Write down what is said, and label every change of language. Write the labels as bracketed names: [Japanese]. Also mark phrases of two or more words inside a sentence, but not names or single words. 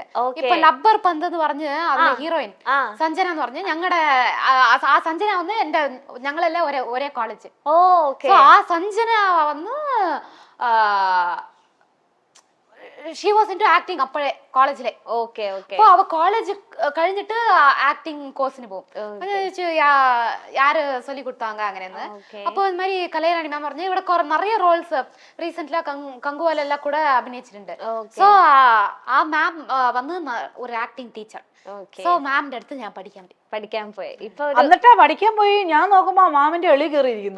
[Malayalam] ഇപ്പൊ ലബ്ബർ പന്ത് എന്ന് പറഞ്ഞ് അതിലെ ഹീറോയിൻ സഞ്ജന എന്ന് പറഞ്ഞ് ഞങ്ങളുടെ ആ സഞ്ജന വന്ന് ഞങ്ങളെല്ലാം ഒരേ കോളേജ്. ആ സഞ്ജന വന്ന് [English] she was into acting [Malayalam] അപ്പോഴേ കോളേജിലെ. അപ്പൊ അവ കോളേജ് കഴിഞ്ഞിട്ട് [English] acting course [Malayalam] പോകും. [Tamil] யாரு சொல்லி கொடுத்தாங்க അങ്ങനെയെന്ന്. [Malayalam] അപ്പൊ ഇത് மாதிரி കലൈറാണി മാം പറഞ്ഞു ഇവിടെ നിറയെ റോൾസ് റീസെന്റ്ലി കങ്കുവാലെല്ലാം കൂടെ അഭിനയിച്ചിട്ടുണ്ട്. സോ ആ മാം വന്ന് ഒരു [English] acting teacher. [Malayalam] സോ മാമിന്റെ അടുത്ത് ഞാൻ പഠിക്കാൻ പോയി. ഇപ്പൊ എന്നിട്ടാ പഠിക്കാൻ പോയി. ഞാൻ നോക്കുമ്പോ മാമിന്റെ എളി കയറിയിരിക്കുന്നു.